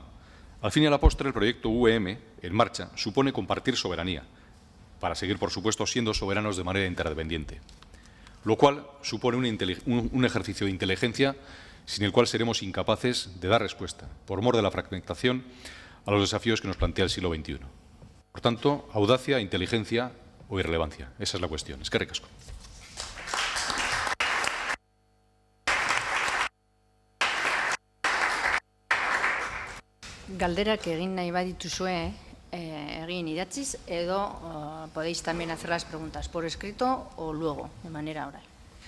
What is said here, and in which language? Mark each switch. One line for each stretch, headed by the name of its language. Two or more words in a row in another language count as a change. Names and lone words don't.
Spanish: Al fin y a la postre, el proyecto UEM, en marcha, supone compartir soberanía, para seguir, por supuesto, siendo soberanos de manera interdependiente, lo cual supone un ejercicio de inteligencia sin el cual seremos incapaces de dar respuesta, por mor de la fragmentación, a los desafíos que nos plantea el siglo XXI. Por tanto, audacia, inteligencia o irrelevancia. Esa es la cuestión.
Basque: Eskerrik asko. Galderak egin nahi badituzue, egin idatziz, edo
Spanish: podéis también hacer las preguntas por escrito o luego, de manera oral.